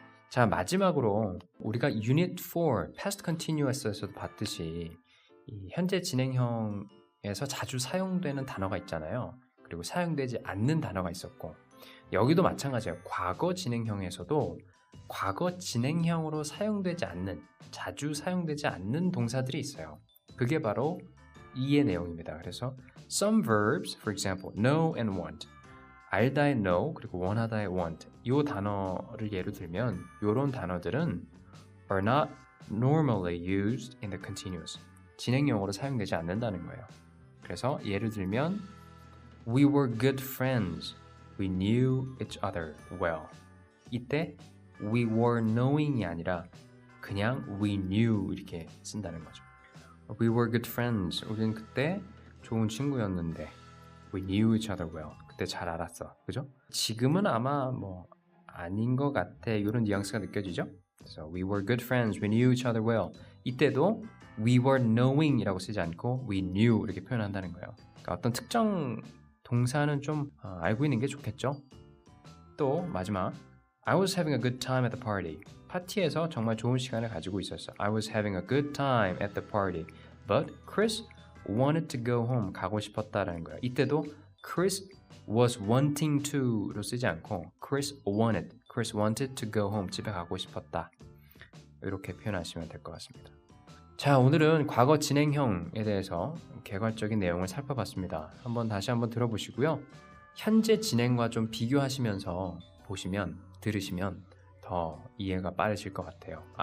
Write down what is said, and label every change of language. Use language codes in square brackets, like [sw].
[ko] 자, 마지막으로 우리가 Unit 4 Past Continuous에서도 봤듯이 이 현재 진행형에서 자주 사용되는 단어가 있잖아요. 그리고 사용되지 않는 단어가 있었고 여기도 마찬가지예요. 과거 진행형에서도 과거 진행형으로 사용되지 않는, 자주 사용되지 않는 동사들이 있어요. 그게 바로 이의 내용입니다. [en] 그래서 some verbs, for example, know and want. [ko] 알다의 know 그리고 원하다의 want. 이 단어를 예로 들면 이런 단어들은 [en] are not normally used in the continuous. [ko] 진행형으로 사용되지 않는다는 거예요. 그래서 예를 들면 [en] we were good friends. We knew each other well. [ko] 이때 [en] we were knowing [ko] 이 아니라 그냥 [en] we knew [ko] 이렇게 쓴다는 거죠. [en] We were good friends. [ko] 우리는 그때 좋은 친구였는데 [en] we knew each other well. [ko] 그때 잘 알았어. 그죠? 지금은 아마 뭐 아닌 것 같아. 이런 뉘앙스가 느껴지죠? [en] 그래서 we were good friends. We knew each other well. [ko] 이때도 [en] we were knowing [ko] 이라고 쓰지 않고 [en] we knew [ko] 이렇게 표현한다는 거예요. 그러니까 어떤 특정 동사는 좀 알고 있는 게 좋겠죠? 또 마지막 [en] I was having a good time at the party. [ko] 파티에서 정말 좋은 시간을 가지고 있었어. [en] I was having a good time at the party. But Chris wanted to go home. [ko] 가고 싶었다라는 거예요. [en] 이때도 Chris was wanting to로 [ko] 쓰지 않고 [en] Chris wanted to go home. [ko] 집에 가고 싶었다. 이렇게 표현하시면 될 것 같습니다. 자, 오늘은 과거 진행형에 대해서 개괄적인 내용을 살펴봤습니다. 다시 한번 들어보시고요. 현재 진행과 좀 비교하시면서 들으시면 더 이해가 빠르실 것 같아요.